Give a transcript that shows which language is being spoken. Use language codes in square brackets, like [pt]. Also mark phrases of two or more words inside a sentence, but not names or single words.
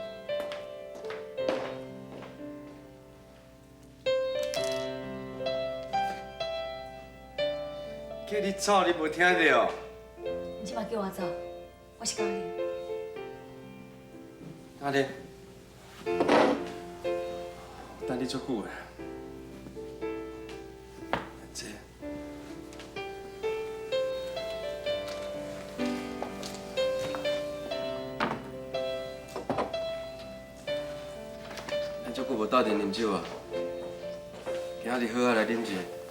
[nan] 叫你走，你无听到？你即摆叫我走，我是教练。阿玲，等你足久诶。这。咱足久无斗阵啉酒啊，今日好好来啉一下。